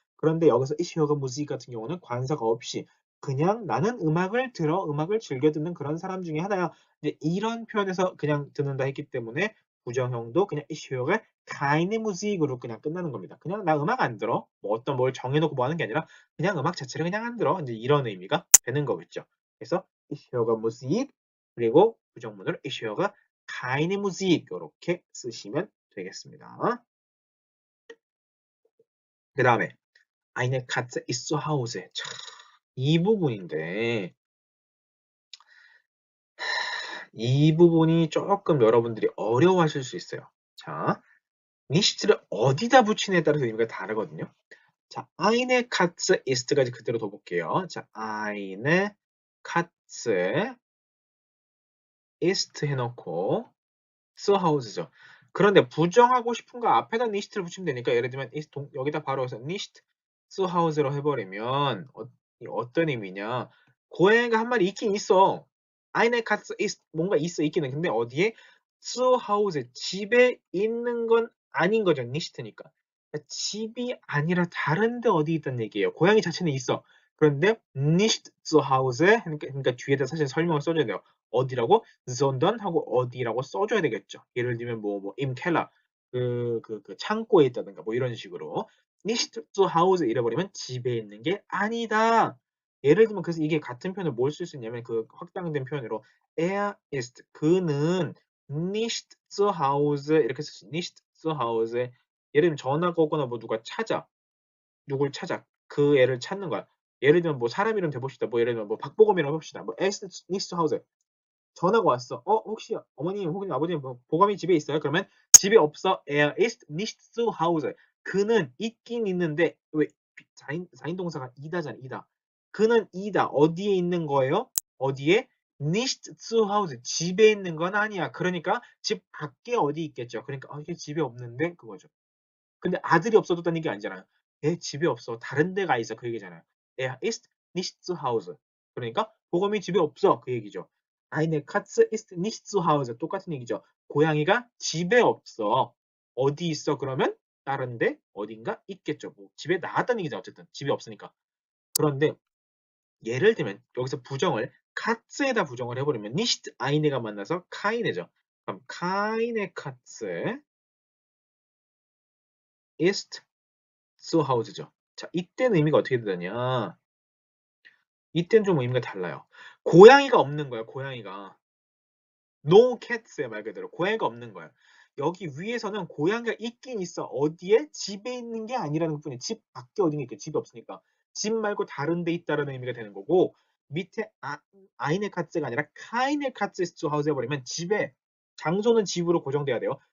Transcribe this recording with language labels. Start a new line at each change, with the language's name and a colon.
Korean: 그런데 여기서
German: Ich höre Musik
Korean: 같은 경우는 관사가 없이 그냥 나는 음악을 들어, 음악을 즐겨 듣는 그런 사람 중에 하나야. 이제 이런 표현에서 그냥 듣는다 했기 때문에 부정형도 그냥
German: Ich höre keine Musik
Korean: 으로 그냥 끝나는 겁니다. 그냥 나 음악 안 들어. 뭐 어떤 뭘 정해놓고 뭐 하는 게 아니라 그냥 음악 자체를 그냥 안 들어. 이제 이런 의미가 되는 거겠죠. 그래서
German: Ich höre Musik
Korean: 그리고 부정문으로
German: Ich höre keine Musik
Korean: 이렇게 쓰시면 되겠습니다.
German: 그 다음에 Eine Katze ist zu Hause.
Korean: 참, 이 부분인데 이 부분이 조금 여러분들이 어려워하실 수 있어요. 자, 니시트를 어디다 붙이느냐에 따라서 의미가 다르거든요. 자,
German: eine Katze ist
Korean: 까지 그대로 둬볼게요.
German: 자, eine Katze ist 해놓고 zu Hause죠.
Korean: 그런데 부정하고 싶은 거 앞에다 nicht를 붙이면 되니까 예를 들면 여기다 바로 해서
German: nicht zu Hause
Korean: 로 해버리면 어떤 의미냐? 고양이가 한 마리 있긴 있어.
German: eine Katze ist
Korean: 뭔가 있어 있기는 근데 어디에
German: zu Hause
Korean: 집에 있는 건 아닌 거죠. nicht니까. 집이 아니라 다른데 어디 있다는 얘기예요. 고양이 자체는 있어. 그런데
German: nicht zu Hause
Korean: 그러니까 뒤에다 사실 설명을 써줘야 돼요. 어디라고? sondern 하고 어디라고 써줘야 되겠죠. 예를 들면
German: im Keller
Korean: 그 창고에 있다든가 뭐 이런 식으로
German: nicht zu Hause
Korean: 이래버리면 집에 있는 게 아니다. 예를 들면 그래서 이게 같은 표현을 뭘 쓸 수 있냐면 그 확장된 표현으로
German: er ist
Korean: 그는
German: nicht zu Hause
Korean: 이렇게 쓸 수 nicht zu Hause 예를 들면 전화가 오거나 뭐 누가 찾아 누굴 찾아 그 애를 찾는 거야. 예를 들면 뭐 사람 이름 대봅시다. 뭐 예를 들면 뭐 박보검이라고 해봅시다.
German: 뭐 er ist nicht zu Hause
Korean: 전화가 왔어. 혹시 어머님 혹은 아버님 뭐 보검이 집에 있어요? 그러면 집에 없어.
German: Er ist nicht zu Hause.
Korean: 그는 있긴 있는데 왜 사인 동사가 이다잖아. 이다. 그는 이다. 어디에 있는 거예요? 어디에?
German: nicht zu Hause. 집에 있는 건 아니야.
Korean: 그러니까 집 밖에 어디 있겠죠. 그러니까 이게 집에 없는데 그거죠. 근데 아들이 없어졌다는 얘기 아니잖아요. 얘 집에 없어. 다른 데 가 있어. 그 얘기잖아요.
German: Er ist nicht zu Hause.
Korean: 그러니까 보검이 집에 없어. 그 얘기죠.
German: Eine Katze ist nicht zu Hause.
Korean: 똑같은 얘기죠. 고양이가 집에 없어. 어디 있어? 그러면 다른 데 어딘가 있겠죠. 뭐 집에 나갔다는 얘기죠. 어쨌든 집에 없으니까. 그런데 예를 들면 여기서 부정을 카츠에다 부정을 해버리면 nicht eine가 만나서 카이네죠.
German: 그럼 keine Katze ist zu Hause죠.
Korean: 자, 이때는 의미가 어떻게 되느냐? 이때는 좀 의미가 달라요. 고양이가 없는 거야, 고양이가.
English: No cats
Korean: 야, 말 그대로. 고양이가 없는 거야. 여기 위에서는 고양이가 있긴 있어. 어디에? 집에 있는 게 아니라는 것뿐이야. 집 밖에 어딘가 있겠 집이 없으니까. 집 말고 다른 데 있다라는 의미가 되는 거고, 밑에 아이네 카츠가 아니라 카이네 카츠
German: ist zu Hause
Korean: 해버리면 집에, 장소는 집으로 고정돼야 돼요.